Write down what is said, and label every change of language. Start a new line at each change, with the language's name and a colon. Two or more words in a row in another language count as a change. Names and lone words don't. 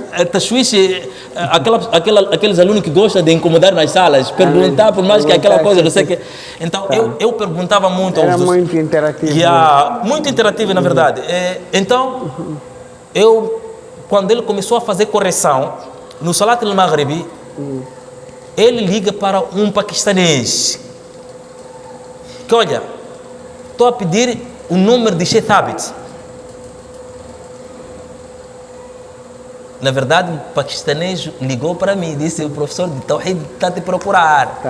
Portuguese: Tashwish aqueles alunos que gostam de incomodar nas salas, perguntar por mais que aquela coisa, não sei o que. Então, eu perguntava muito aos Era muito interativo. Muito interativo, na verdade. Então, quando ele começou a fazer correção, no
Arabic: صلاة المغربي,
Portuguese: ele liga para um paquistanês. Que olha, estou a pedir o número de Sheikh Thabit. Na verdade, o paquistanês ligou para mim e disse: o professor de Tawhid está a te procurar.